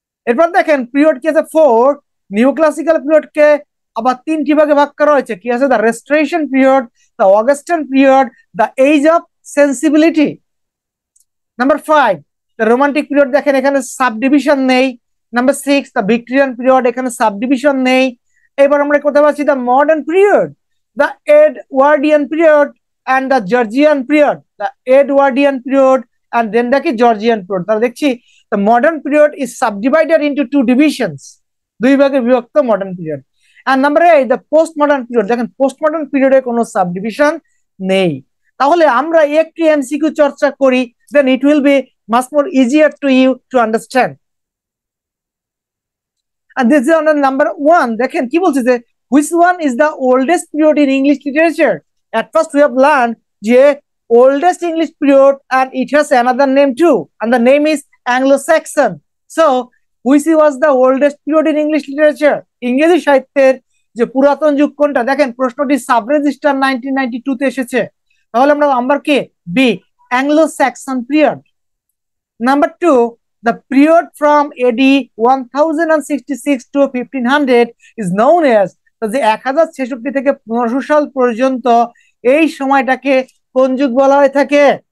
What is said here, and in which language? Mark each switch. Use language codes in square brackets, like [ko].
[bn] এরপর দেখেন পিরিয়ড কি আছে 4, নিউ ক্লাসিক্যাল পিরিয়ডকে আবার 3টি ভাগে ভাগ করা হয়েছে। কি আছে, the restoration period, the Augustan period, the age of sensibility. Number 5, the romantic period, দেখেন এখানে সাব ডিভিশন নেই। নাম্বার 6, দ্য ভিক্টোরিয়ান পিরিয়ড, এখানে সাব ডিভিশন নেই। এবার আমরা কথা বলছি [en] The modern period, the Edwardian period and the Georgian period, the Edwardian period, and then the Georgian period। [bn] তাহলে দেখছি [en] the modern period is subdivided into 2 divisions, 2 [bn] ভাগে বিভক্ত modern period. [en] and number 8, the postmodern period, [bn] দেখেন postmodern period-এ কোনো subdivision নেই। তাহলে আমরা একটি এমসিকিউ চর্চা করি, [en] then it will be much more easier to you to understand। and this is on number 1, [bn] দেখেন কি বলছে যে [en] which one is the oldest period in English literature। At first we have learned the oldest English period and it has another name too, and the name is Anglo-Saxon। So which was the oldest period in English literature? [bn] ইংরেজি সাহিত্যের যে পুরাতন যুগ কোনটা? দেখেন প্রশ্নটি sub registrar 1992 তে এসেছে। তাহলে আমরা number K? B, Anglo Saxon period. Number 2, [en] the period from AD 1066 to 1500 is known as, [bn] যে 1066 থেকে 1500 সাল পর্যন্ত এই সময়টাকে কোন যুগ বলা হয়ে থাকে?